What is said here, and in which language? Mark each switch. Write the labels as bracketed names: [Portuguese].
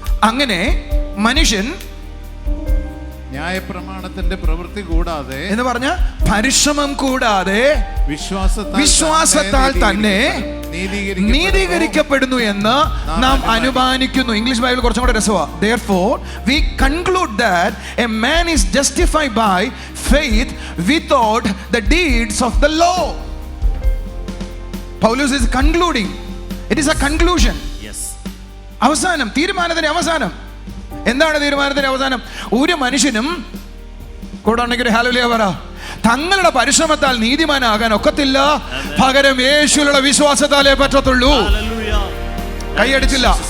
[Malayalam] അങ്ങനെ മനുഷ്യൻ ന്യായപ്രമാണത്തിന്റെ പ്രവൃത്തി കൂടാതെ എന്ന് പറഞ്ഞ പരിശ്രമം കൂടാതെ വിശ്വാസത്താൽ തന്നെ നീതീകരിക്കപ്പെടുന്നു എന്ന് നാം അനുമാനിക്കുന്നു. ഇംഗ്ലീഷ് ബൈബിൾ കുറച്ചും കൂടെ രസമാണ്. [English] Therefore we conclude that a man is justified by faith without the deeds of the law. Paulus is concluding. It is a conclusion. [Malayalam] അവസാനം, തീരുമാനത്തിന്റെ അവസാനം. എന്താണ് തീരുമാനത്തിന്റെ അവസാനം? ഒരു മനുഷ്യനും കൂടെ ഉണ്ടെങ്കിൽ ഹല്ലേലൂയ പറ, തങ്ങളുടെ പരിശ്രമത്താൽ നീതിമാനാകാൻ ഒക്കത്തില്ല, പകരം യേശുവിലുള്ള വിശ്വാസത്താലേ പറ്റത്തുള്ളൂ. കൈയടിച്ചില്ല.